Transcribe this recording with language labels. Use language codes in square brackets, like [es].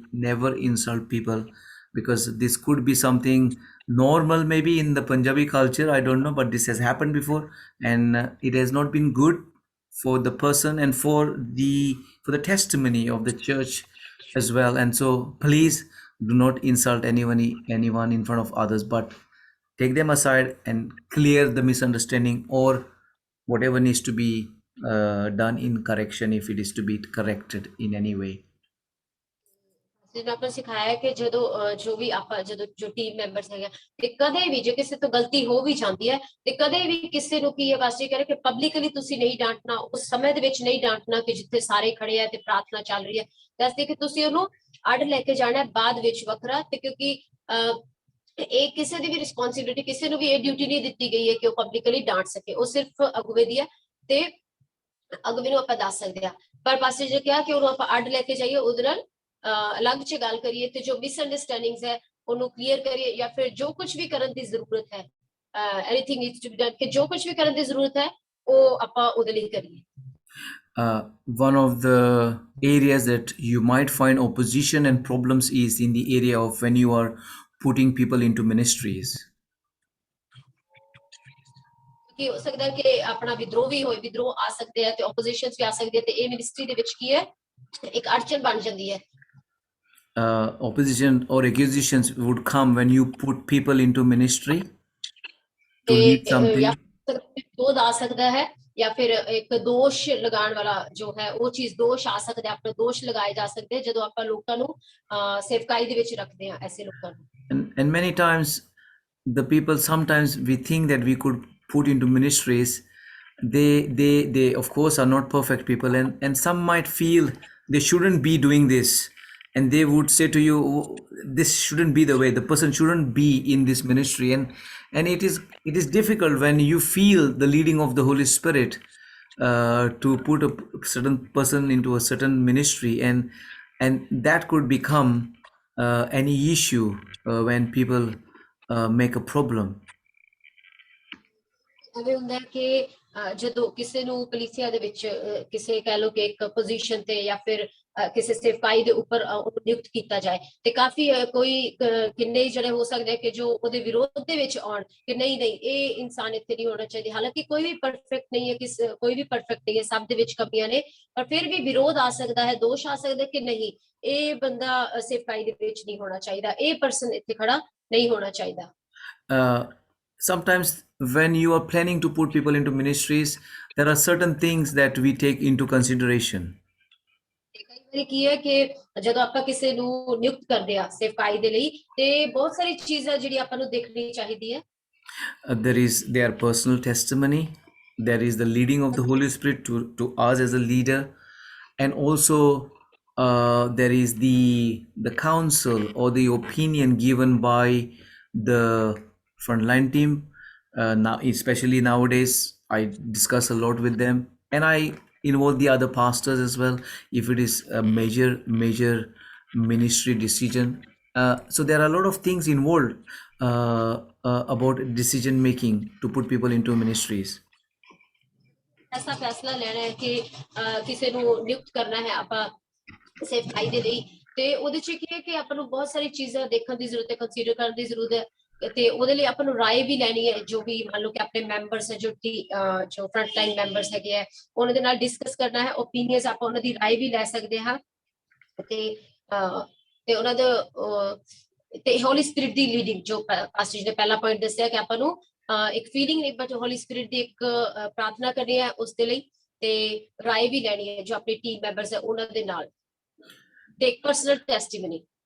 [en] Never insult people, because this could be something normal maybe in the Punjabi culture, I don't know, but this has happened before, and it has not been good for the person and for the testimony of the church as well. And so please do not insult anyone in front of others, but take them aside and clear the misunderstanding or whatever needs to be done in correction, if it is to be corrected in any way. [pa] ਜਿਹਨੂੰ ਆਪਾਂ ਸਿਖਾਇਆ ਹੈ ਕਿ ਜੋ ਵੀ ਆਪਾਂ ਜਦੋਂ ਜੋ team members ਹੈਗੇ ਤੇ ਕਦੇ ਵੀ ਜੇ ਕਿਸੇ ਤੋਂ ਗਲਤੀ ਹੋ ਵੀ ਜਾਂਦੀ ਹੈ ਤੇ ਕਦੇ ਵੀ ਕਿਸੇ ਨੂੰ ਕੀ ਹੈ ਬਸ ਇਹ ਕਰੇ ਕਿ ਪਬਲਿਕਲੀ ਤੁਸੀਂ ਨਹੀਂ ਡਾਂਟਣਾ, ਉਸ ਸਮੇਂ ਦੇ ਵਿੱਚ ਨਹੀਂ ਡਾਂਟਣਾ ਕਿ ਜਿੱਥੇ ਸਾਰੇ ਖੜੇ ਆ ਤੇ ਪ੍ਰਾਰਥਨਾ ਚੱਲ ਰਹੀ ਹੈ। ਦੱਸਦੇ ਕਿ ਤੁਸੀਂ ਉਹਨੂੰ ਅੱਡ ਲੈ ਕੇ ਜਾਣਾ ਬਾਅਦ ਵਿੱਚ ਵੱਖਰਾ, ਤੇ ਕਿਉਂਕਿ ਇਹ ਕਿਸੇ ਦੀ ਵੀ ਰਿਸਪੌਂਸਿਬਿਲਿਟੀ, ਕਿਸੇ ਨੂੰ ਵੀ ਇਹ ਡਿਊਟੀ ਨਹੀਂ ਦਿੱਤੀ ਗਈ ਹੈ ਕਿ ਉਹ ਪਬਲਿਕਲੀ ਡਾਂਟ ਸਕੇ, ਉਹ ਸਿਰਫ ਅਗਵੇ ਦੀ ਹੈ ਤੇ ਅਗਵੇ ਨੂੰ ਆਪਾਂ ਦੱਸ ਸਕਦੇ ਆ। ਪਰ ਪਾਸੇ ਜੇ ਕਿਹਾ ਕਿ ਉਹਨੂੰ ਆਪਾਂ ਅੱਡ ਲੈ ਕੇ ਜਾਈਏ, ਉਹਦੇ ਨਾਲ ਅਲੱਗ ਚ ਗੱਲ ਕਰੀਏ ਤੇ ਜੋ ਮਿਸਅੰਡਰਸਟੈਂਡਿੰਗਸ ਹੈ ਉਹਨੂੰ ਕਲੀਅਰ ਕਰੀਏ, ਜਾਂ ਫਿਰ ਜੋ ਕੁਝ ਵੀ ਕਰਨ ਦੀ ਜ਼ਰੂਰਤ ਹੈ, [en] anything needs to be done, [pa] ਕਿ ਜੋ ਕੁਝ ਵੀ ਕਰਨ ਦੀ ਜ਼ਰੂਰਤ ਹੈ ਉਹ ਆਪਾਂ ਉਹਦੇ ਲਈ ਕਰੀਏ। [en] One of the areas that you might find opposition and problems is in the area of when you are putting people into ministries. [pa] ਕਿ ਹੋ ਸਕਦਾ ਕਿ ਆਪਣਾ ਵਿਦਰੋਹ ਵੀ ਹੋਏ, ਵਿਦਰੋਹ ਆ ਸਕਦੇ ਆ ਤੇ ਆਪੋਜੀਸ਼ਨਸ ਵੀ ਆ ਸਕਦੀ ਹੈ, ਤੇ ਇਹ ਮਿਨਿਸਟਰੀ ਦੇ ਵਿੱਚ ਕੀ ਹੈ ਇੱਕ ਅੜਚਨ ਬਣ ਜਾਂਦੀ ਹੈ। [en] Opposition or accusations would come when you put people into ministry to lead something. [pa] ਜਾਂ ਵਿਰੋਧ ਆ ਸਕਦਾ ਹੈ, ਜਾਂ ਫਿਰ ਇੱਕ ਦੋਸ਼ ਲਗਾਉਣ ਵਾਲਾ ਜੋ ਹੈ ਉਹ ਚੀਜ਼ ਦੋਸ਼ ਆ ਸਕਦਾ ਹੈ, ਆਪਣੇ ਦੋਸ਼ ਲਗਾਏ ਜਾ ਸਕਦੇ ਜਦੋਂ ਆਪਾਂ ਲੋਕਾਂ ਨੂੰ ਸੇਵਕਾਈ ਦੇ ਵਿੱਚ ਰੱਖਦੇ ਹਾਂ ਐਸੇ ਲੋਕਾਂ ਨੂੰ। [en] And many times the people, sometimes we think that we could put into ministries, they of course are not perfect people, and some might feel they shouldn't be doing this, and they would say to you, this shouldn't be the way, the person shouldn't be in this ministry, and it is difficult when you feel the leading of the Holy Spirit to put a certain person into a certain ministry, and that could become any issue when people make a problem. [pa] ਐਵੇਂ ਹੁੰਦਾ ਕਿ ਜਦੋਂ ਕਿਸੇ ਨੂੰ ਕਲੀਸਿਆ ਦੇ ਵਿੱਚ ਕਿਸੇ ਕਹਿ ਲਓ ਕਿ ਇੱਕ ਪੋਜੀਸ਼ਨ ਤੇ ਜਾਂ ਫਿਰ ਕਿਸੇ ਸੇਵਕਾਈ ਦੇ ਉੱਪਰ ਨਿਯੁਕਤ ਕੀਤਾ ਜਾਏ, ਤੇ ਕਾਫੀ ਕੋਈ ਕਿੰਨੇ ਜਿਹੜੇ ਹੋ ਸਕਦੇ ਕਿ ਜੋ ਉਹਦੇ ਵਿਰੋਧ ਦੇ ਵਿੱਚ ਆਉਣ ਕਿ ਨਹੀਂ ਨਹੀਂ ਇਹ ਇਨਸਾਨ ਇੱਥੇ ਨਹੀਂ ਹੋਣਾ ਚਾਹੀਦਾ। ਹਾਲਾਂਕਿ ਕੋਈ ਵੀ ਪਰਫੈਕਟ ਨਹੀਂ ਹੈ, ਕੋਈ ਵੀ ਪਰਫੈਕਟ ਨਹੀਂ ਹੈ, ਸਭ ਦੇ ਵਿੱਚ ਕਮੀਆਂ ਨੇ, ਪਰ ਫਿਰ ਵੀ ਵਿਰੋਧ ਆ ਸਕਦਾ ਹੈ, ਦੋਸ਼ ਆ ਸਕਦਾ ਕਿ ਨਹੀਂ ਇਹ ਬੰਦਾ ਸੇਵਕਾਈ ਦੇ ਵਿੱਚ ਨਹੀਂ ਹੋਣਾ ਚਾਹੀਦਾ, ਇਹ ਪਰਸਨ ਇੱਥੇ ਖੜਾ ਨਹੀਂ ਹੋਣਾ ਚਾਹੀਦਾ। [en] Sometimes when you are planning to put people into ministries, there are certain things that we take into consideration. [pa] ਕਈ ਵਾਰੀ ਕੀ ਹੈ ਕਿ ਜਦੋਂ ਆਪਾਂ ਕਿਸੇ ਨੂੰ ਨਿਯੁਕਤ ਕਰਦੇ ਆ ਸੇਵਕਾਈ ਦੇ ਲਈ, ਤੇ ਬਹੁਤ ਸਾਰੀ ਚੀਜ਼ਾਂ ਜਿਹੜੀ ਆਪਾਂ ਨੂੰ ਦੇਖਣੀ ਚਾਹੀਦੀ ਹੈ। [en] There is their personal testimony, there is the leading of the Holy Spirit to us as a leader, and also there is the counsel or the opinion given by the frontline team. Now, especially nowadays, I discuss a lot with them, and I involve the other pastors as well if it is a major ministry decision. So there are a lot of things involved about decision making to put people into ministries. [pa] ਐਸਾ ਫੈਸਲਾ ਲੈਣਾ ਹੈ ਕਿ ਕਿਸੇ ਨੂੰ ਨਿਯੁਕਤ ਕਰਨਾ ਹੈ ਆਪਾਂ ਸੇਵਕਾਈ ਦੇ ਲਈ, ਤੇ ਉਹਦੇ ਚ ਕੀ ਹੈ ਕਿ ਆਪਾਂ ਨੂੰ ਬਹੁਤ ਸਾਰੀ ਚੀਜ਼ਾਂ ਦੇਖਣ ਦੀ ਜ਼ਰੂਰਤ ਹੈ, ਕੰਸੀਡਰ ਕਰਨ ਦੀ ਜ਼ਰੂਰਤ ਹੈ, ਤੇ ਉਹਦੇ ਲਈ ਆਪਾਂ ਨੂੰ ਰਾਏ ਵੀ ਲੈਣੀ ਹੈ। ਜੋ ਵੀ ਮੰਨ ਲਓ ਕਿ ਆਪਣੇ ਮੈਂਬਰਸ ਹੈ, ਜੋ ਫਰੰਟ ਲਾਈਨ ਮੈਂਬਰਸ ਹੈਗੇ ਆ, ਉਹਨਾਂ ਦੇ ਨਾਲ ਡਿਸਕਸ ਕਰਨਾ ਹੈ, ਓਪੀਨੀਅਨਸ ਆਪਾਂ ਉਹਨਾਂ ਦੀ ਰਾਏ ਵੀ ਲੈ ਸਕਦੇ ਹਾਂ, ਤੇ ਉਹਨਾਂ ਦਾ ਤੇ ਹੋਲੀ ਸਪਿਰਿਟ ਦੀ ਲੀਡਿੰਗ, ਜੋ ਪਾਸਟਰ ਜੀ ਨੇ ਪਹਿਲਾ ਪੁਆਇੰਟ ਦੱਸਿਆ ਕਿ ਆਪਾਂ ਨੂੰ ਇੱਕ ਫੀਲਿੰਗ ਨਹੀਂ ਬਟ ਹੋਲੀ ਸਪਿਰਿਟ ਦੀ ਇੱਕ ਪ੍ਰਾਰਥਨਾ ਕਰਨੀ ਹੈ ਉਸ ਦੇ ਲਈ, ਤੇ ਰਾਏ ਵੀ ਲੈਣੀ ਹੈ ਜੋ ਆਪਣੀ ਟੀਮ ਮੈਂਬਰਸ ਹੈ ਉਹਨਾਂ ਦੇ ਨਾਲ, ਤੇ ਇੱਕ ਪਰਸਨਲ ਟੈਸਟੀਮਨੀ।